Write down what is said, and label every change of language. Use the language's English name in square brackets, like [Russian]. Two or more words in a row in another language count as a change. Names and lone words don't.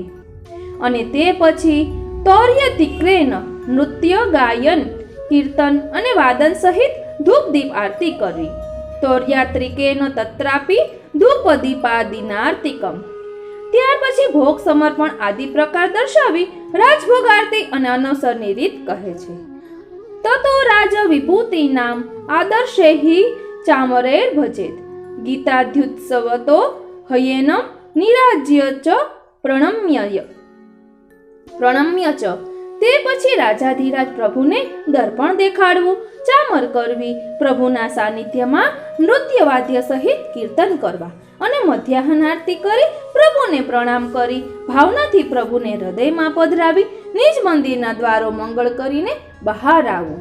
[Gujarati] અને તે પછી તૌર્ય તિક્રેન નૃત્ય, ગાયન, કીર્તન અને વાદન સહિત ધૂપ દીપ આરતી કરવી. [Sanskrit] તૌર્યાત્રિકેન તત્રાપી ધૂપ દીપાદિનાર્તિકમ. [Gujarati] ત્યાર પછી ભોગ સમર્પણ આદિ પ્રકાર દર્શાવી રાજભોગ આરતી અને અનવસરની રીત કહે છે. [Sanskrit] ततो राज विभूतीनां आदर्शे हि चामरैर्भजेत् गीताध्युत्सवतो हयेनं निराज्य च प्रणम्य च। [Gujarati] તે પછી રાજાધિરાજ પ્રભુને દર્પણ દેખાડવું, ચામર કરવી, પ્રભુના સાનિધ્યમાં નૃત્ય વાદ્ય સહિત કીર્તન કરવા અને મધ્યાહન આરતી કરી પ્રભુને પ્રણામ કરી ભાવનાથી પ્રભુને હૃદયમાં પધરાવી નિજ મંદિરના દ્વારો મંગળ કરીને બહાર આવવું.